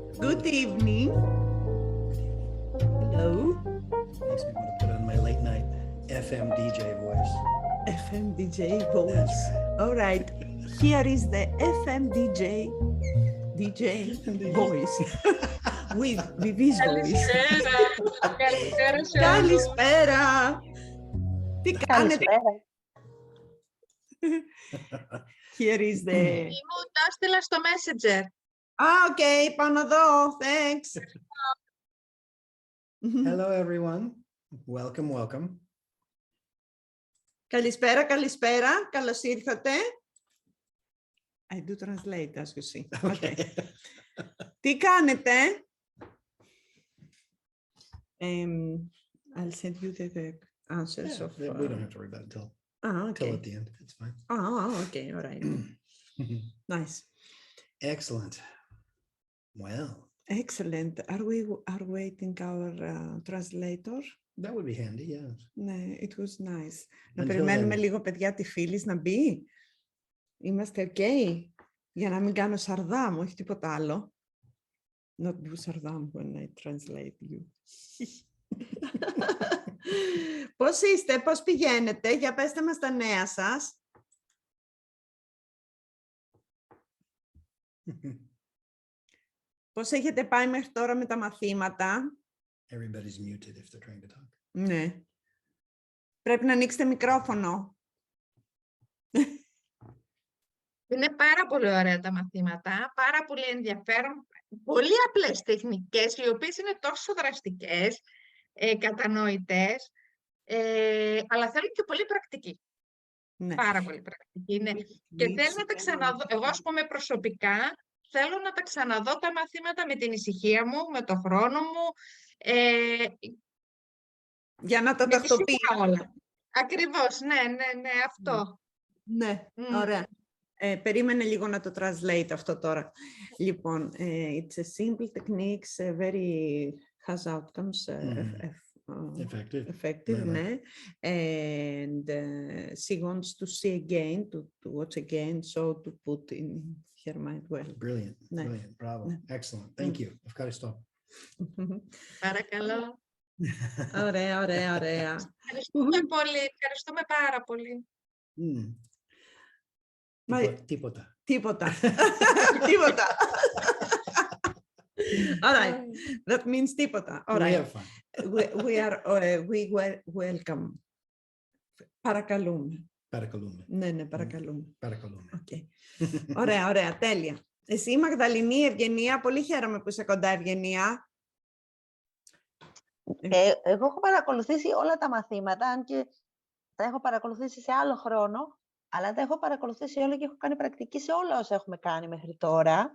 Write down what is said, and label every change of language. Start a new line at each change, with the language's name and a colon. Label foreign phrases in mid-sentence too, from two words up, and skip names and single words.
English: Good evening. Hello. Makes me want to put on my late night FM DJ voice. FM DJ voice. All right. Here is the FM DJ voice. With Vivi's voice.
Greek: Καλησπέρα σε όλους. Καλησπέρα. Τι κάνετε?
English: Here is the...
Greek: Μου τα έστειλα στο Messenger. οκ, πάνω εδώ.
English: Thanks. Hello everyone. Welcome.
Greek: Καλησπέρα, καλησπέρα. Καλώς ήρθατε.
English: I do translate, as you see.
Greek: Okay. Τι κάνετε?
English: I'll send you the answers of... We don't have to worry about it okay. till at the end. It's fine. Okay, all right. Nice. Excellent. Well. Excellent. Are we waiting our translator? That would be handy, yes. Ναι, it was nice.
Greek: Να περιμένουμε λίγο, παιδιά, τη φίλη να μπει. Είμαστε ok. Για να μην κάνω σαρδάμ, όχι τίποτα άλλο. Not do σαρδάμ when I translate you. Πώς είστε, πώς πηγαίνετε, για πέστε μας τα νέα σας. Πώς έχετε πάει μέχρι τώρα με τα μαθήματα.
English: Everybody's muted if they're trying to talk.
Greek: Ναι. Πρέπει να ανοίξετε μικρόφωνο. Είναι πάρα πολύ ωραία τα μαθήματα, πάρα πολύ ενδιαφέρον, πολύ απλές τεχνικές, οι οποίες είναι τόσο δραστικές, κατανοητές, αλλά θέλουν και πολύ πρακτική. Ναι. Πάρα πολύ πρακτική. Ναι. Και θέλω να τα ξαναδώ, εγώ ας πούμε προσωπικά, θέλω να τα ξαναδώ τα μαθήματα με την ησυχία μου, με το χρόνο μου, για να τα τακτοποιήσω όλα. Ακριβώς, ναι, αυτό. Ναι, ωραία. Περίμενε λίγο να το translate αυτό τώρα. Λοιπόν,
English: it's a simple techniques, very has outcomes, effective, ναι. And she wants to see again, to watch again, so to put in her mind well. Brilliant,
Greek: ναι.
English: Brilliant, bravo, excellent, thank you.
Greek: Ευχαριστώ. Παρακαλώ. Ωραία. Ευχαριστούμε πολύ, ευχαριστούμε πάρα πολύ. Τίποτα. Τίποτα.
English: All right. That means τίποτα. All right. We were welcome.
Greek: Παρακαλούμε. Ναι, παρακαλούμε. Okay. Ωραία, τέλεια. Εσύ, Μαγδαληνή, Ευγενία, πολύ χαίρομαι που είσαι κοντά, Ευγενία. Εγώ έχω παρακολουθήσει όλα τα μαθήματα, αν και τα έχω παρακολουθήσει σε άλλο χρόνο, αλλά τα έχω παρακολουθήσει όλα και έχω κάνει πρακτική σε όλα όσα έχουμε κάνει μέχρι τώρα.